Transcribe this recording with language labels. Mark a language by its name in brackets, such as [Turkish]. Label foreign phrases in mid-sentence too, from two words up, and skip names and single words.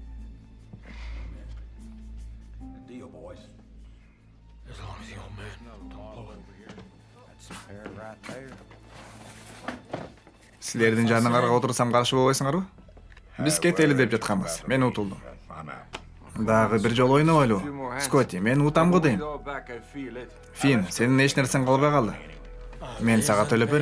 [English] The deal, boys. As long as the old man don't blow it. That's a pair right there. [Kyrgyz] Силердин жаныңарга отурсам каршы болбойсуңарбы? Биз кетели деп жатканбыз. Мен утулдум. Дагы бир жолу ойнобойлубу? Скотти, мен утам го дейм. Фин, сенин эч нерсең калбай калды. Мен сага төлөп берем.